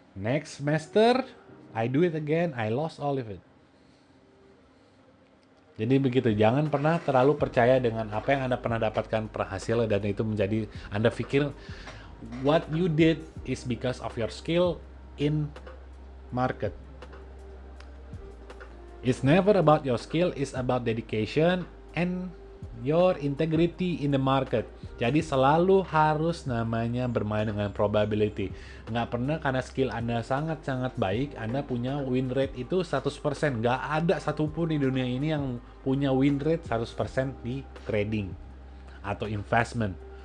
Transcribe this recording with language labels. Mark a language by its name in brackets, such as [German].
[English] Next semester, I do it again, I lost all of it. [Indonesian] Jadi begitu, jangan pernah terlalu percaya dengan apa yang Anda pernah dapatkan berhasil dan itu menjadi Anda pikir [English] what you did is because of your skill in market. It's never about your skill, it's about dedication and your integrity in the market. [Indonesian] Jadi selalu harus namanya bermain dengan probability. Nggak pernah karena skill Anda sangat-sangat baik, Anda punya win rate itu 100%. Nggak ada satupun di dunia ini yang punya win rate 100% di trading atau investment.